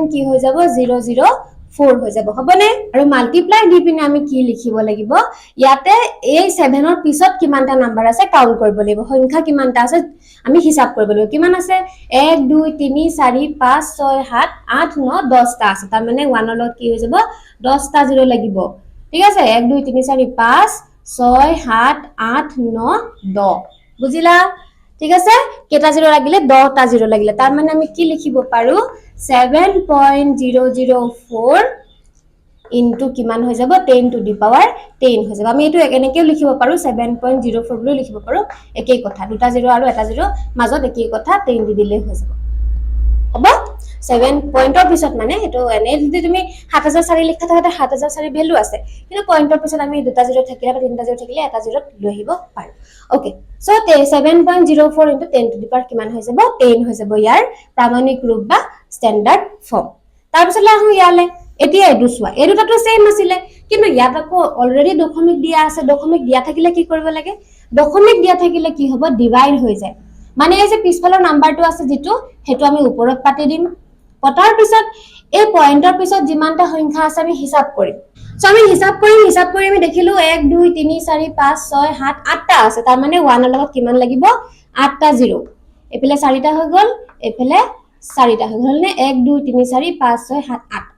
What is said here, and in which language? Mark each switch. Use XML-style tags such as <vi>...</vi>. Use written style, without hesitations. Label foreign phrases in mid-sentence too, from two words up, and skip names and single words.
<as>কি হৈ যাব 004 হৈ যাব হবনে আৰু মাল্টিপ্লাই দি পিনে আমি কি লিখিব লাগিব ইয়াতে এই 7 ৰ পিছত কিমানটা নাম্বাৰ আছে কাউন্ট কৰিব লাগিব সংখ্যা কিমানটা আছে আমি হিসাব কৰিব লাগিব কিমান আছে 1 2 3 4 5 6 7 8 9 10 টা আছে তাৰ মানে 1 লগত কি হৈ যাব 10 টা জিৰো লাগিব ঠিক আছে 1 2 3 4 5 6 7 8 9 10 বুজিলা ঠিক আছে কেটা জিৰো লাগিলে 10 টা জিৰো লাগিলে তাৰ মানে আমি কি লিখিব পাৰো 7.004 into কিমান হৈ যাব</as> <en>10 to the power 10</en> <as>হৈ যাব আমি এটো এনেকেও লিখিব পাৰো 7.04 বুলি লিখিব পাৰো একেই কথা দুটা জিৰো আৰু এটা জিৰো মাজত একেই কথা 10 দি দিলে হৈ যাব হ'ব 7 পইণ্টৰ পিছত মানে এটো এনে যদি তুমি 7004 লিখা থাকে 7004 ভ্যালু আছে কিন্তু পইণ্টৰ পিছত আমি দুটা জিৰো থাকিলে বা তিনটা জিৰো থাকিলে এটা জিৰো লৈ আহিব পাৰো</as> <en>okay so</en> <as>7.04 into</as> <en>10 to the power</en> <as>কিমান হৈ যাব 10 হৈ যাব ইয়াৰ প্ৰামাণিক ৰূপ বা</as> <en>standard form</en> <as>তাৰ পিছত আহু ইয়ালে এতিয়া এই দুসৱা এই দুটাটো সেম আছিল কিন্তু ইয়াত আকৌ অলৰেডি দশমিক দিয়া আছে দশমিক দিয়া থাকিলে কি কৰিব লাগে দশমিক দিয়া থাকিলে কি হ'ব ডিভাইড হৈ যায় মানে এই যে পিছফালৰ নাম্বাৰটো আছে যেটো হেতু আমি ওপৰত পাতি দিম পটাৰ পিছত এই পয়েন্টৰ পিছত যিমানটা সংখ্যা আছে আমি হিসাব কৰিম সো আমি হিসাব কৰি আমি দেখিলো 1 2 3 4 5 6 7 8 টা আছে তাৰ মানে 1 ৰ লগত কিমান লাগিব 8 টা জিৰো এফালে 4 টা হৈ গল এফালে 4 টা হৈ গল নে 1 2 3 4 5 6 7 8</as>